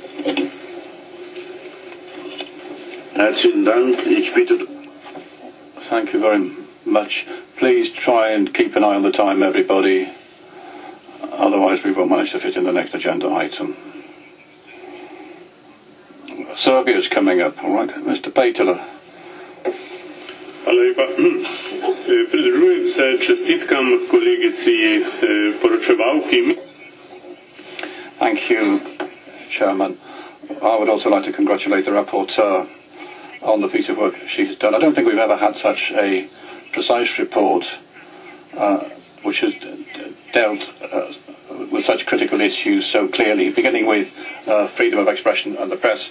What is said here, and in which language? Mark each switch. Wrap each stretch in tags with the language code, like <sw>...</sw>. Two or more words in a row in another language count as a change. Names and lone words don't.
<en>Thank you very much. Please try and keep an eye on the time, everybody. Otherwise, we won't manage to fit in the next agenda item. Serbia is coming up, all right? Mr. Peitela.</en> <sl>Hvala lepa. Pridružujem se čestitkam kolegici poročevalki.</sl> <en>Thank you, Chairman. I would also like to congratulate the rapporteur on the piece of work she's done. I don't think we've ever had such a precise report which has dealt with such critical issues so clearly, beginning with freedom of expression and the press.</en>